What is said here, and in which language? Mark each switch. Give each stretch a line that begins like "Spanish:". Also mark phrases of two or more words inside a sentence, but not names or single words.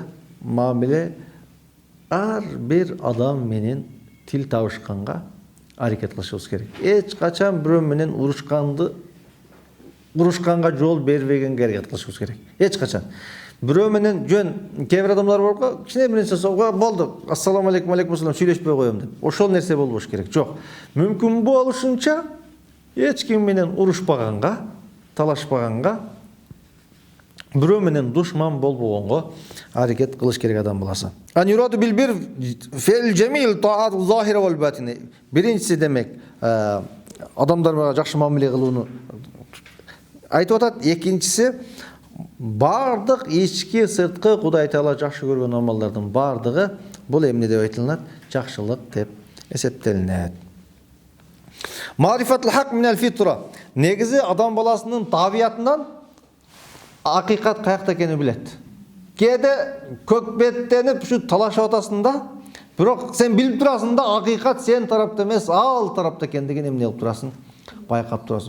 Kyrgyz: Мамиле ар бир адам менен тил табышканга аракет кылышыбыз керек. Эч качан бирөө менен урушканга жол бербегенге аракет кылышыбыз керек. Эч качан. Бирөө менен жөн кээ бир адамдар бар го, кичине бир нерсе сого болду.
Arabic: السلام عليكم، عليكم السلام,
Kyrgyz: сүйлөшпөй коём деп. Ошол нерсе болбош керек. Жок. Мүмкүн болушунча эч ким менен урушпаганга, талашпаганга, бирөө менен душман болбогонго аракет кылыш керек адам баласы.
Arabic: أن يراد بالبر في جميع الطاعات الظاهرة والباطنة.
Kyrgyz: Биринчиси демек адамдар менен жакшы мамиле кылууну айтып атат. Экинчиси бардык ички сырткы Кудай Таала жакшы көргөн амалдардын бардыгы бул эмне деп айтылат? Жакшылык деп эсептелинет.
Arabic: معرفة الحق من الفطرة.
Kyrgyz: Негизи адам баласынын табиятынан акыйкат каякта экенин билет. Кээде көкбеттенип ушу талашып атасың да, бирок сен билип турасың да, акыйкат сен тарапта эмес, ал тарапта экендигин эмне кылып турасың? Байкап турасың.